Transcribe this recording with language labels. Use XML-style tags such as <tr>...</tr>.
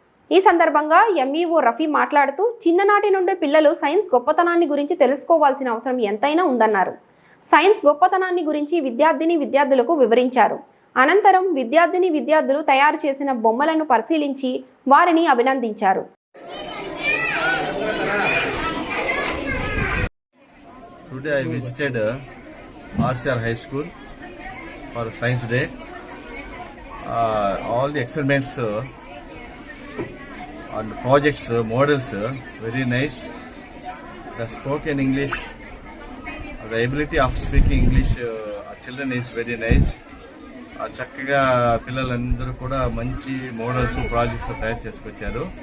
<te>ఈ సందర్భంగా ఎంఈఓ రఫీ మాట్లాడుతూ చిన్ననాటి నుండి పిల్లలు సైన్స్ గొప్పతనాన్ని గురించి తెలుసుకోవాల్సిన అవసరం ఎంతైనా ఉందన్నారు. సైన్స్ గొప్పతనాన్ని గురించి విద్యార్థులకు వివరించారు. అనంతరం విద్యార్థులు తయారు చేసిన బొమ్మలను పరిశీలించి వారిని అభినందించారు.</te> <en>Today I visited RCR High School for Science Day. All the experiments and projects, models, very nice. The spoken English, the ability of speaking English children is very nice.</en> <te>చక్కగా పిల్లలందరూ కూడా మంచి మోడల్స్ ప్రాజెక్ట్స్ తయారు చేసుకొచ్చారు.</te>